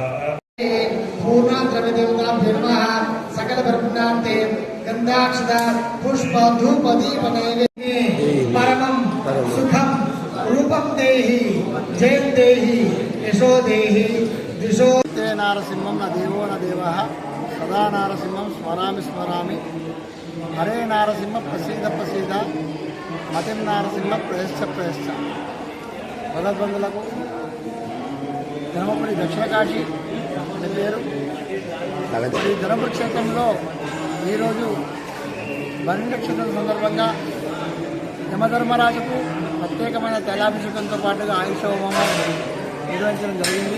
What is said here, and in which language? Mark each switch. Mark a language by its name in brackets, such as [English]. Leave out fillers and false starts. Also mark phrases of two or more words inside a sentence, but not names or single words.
[Sanskrit] पूर्णा द्रव्य देवता नमः सकल वर्गुणार्थे गंधाक्षदा पुष्प धूप दीप नैवेद्य परमं सुखं रूपं देहि जयं देहि यशो देहि दिशो। नारसिंहं न देवो न देवः सदा नारसिंहं स्मरामि स्मरामि। हरे नारसिंह प्रसीद प्रसीद मतिं नारसिंह प्रयश्च प्रयश्च। [Telugu] భగవద్బంధులకు ధర్మపురి దక్షిణ కాశీ పేరు. ఈ ధర్మపురి క్షేత్రంలో ఈరోజు బలి నక్షత్రం సందర్భంగా యమధర్మరాజుకు ప్రత్యేకమైన తైలాభిషేకంతో పాటుగా ఆయుష హోమం నిర్వహించడం జరిగింది.